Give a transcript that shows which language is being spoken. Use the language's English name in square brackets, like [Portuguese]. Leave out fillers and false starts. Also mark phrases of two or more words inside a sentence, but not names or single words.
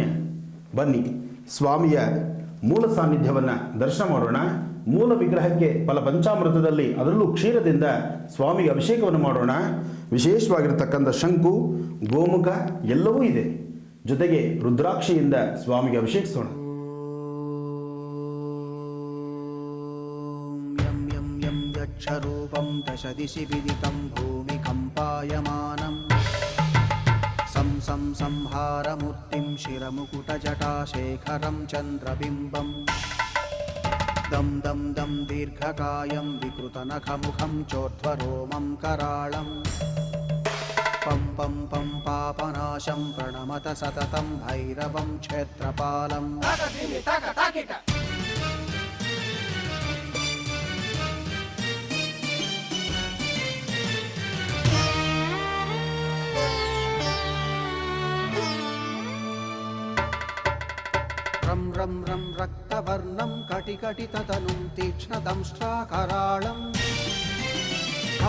[Kannada] ಬನ್ನಿ ಸ್ವಾಮಿಯ ಮೂಲ ಸಾನ್ನಿಧ್ಯವನ್ನು ದರ್ಶನ ಮಾಡೋಣ. ಮೂಲ ವಿಗ್ರಹಕ್ಕೆ ಫಲಪಂಚಾಮೃತದಲ್ಲಿ ಅದರಲ್ಲೂ ಕ್ಷೀರದಿಂದ ಸ್ವಾಮಿಗೆ ಅಭಿಷೇಕವನ್ನು ಮಾಡೋಣ. ವಿಶೇಷವಾಗಿರ್ತಕ್ಕಂಥ ಶಂಕು, ಗೋಮುಖ ಎಲ್ಲವೂ ಇದೆ. ಜೊತೆಗೆ ರುದ್ರಾಕ್ಷಿಯಿಂದ ಸ್ವಾಮಿಗೆ ಅಭಿಷೇಕಿಸೋಣ. [Sanskrit] ಯಕ್ಷರೂಪಂ ದಶದಿಶಿ ವಿದಿತಂ ಭೂಮಿ ಕಂಪಾಯಮಾನಂ ಸಂ ಸಂಹಾರಮೂರ್ತಿಂ ಶಿರಮುಕುಟಜಟಾಶೇಖರಂ ಚಂದ್ರಬಿಂಬಂ ದಂ ದಂ ದಂ ದೀರ್ಘಕಾಯಂ ವಿಕೃತನಖಮುಖಂ ಚೋರ್ಧ್ವರೋಮಂ ಕರಾಳಂ ಪಂ ಪಂ ಪಂ ಪಾಪನಾಶಂ ಪ್ರಣಮತ ಸತತಂ ಭೈರವಂ ಕ್ಷೇತ್ರಪಾಲಂ. रं रं रं रक्तवर्णं कटिकटिततनुं तीक्ष्णदंष्ट्राकराळं घं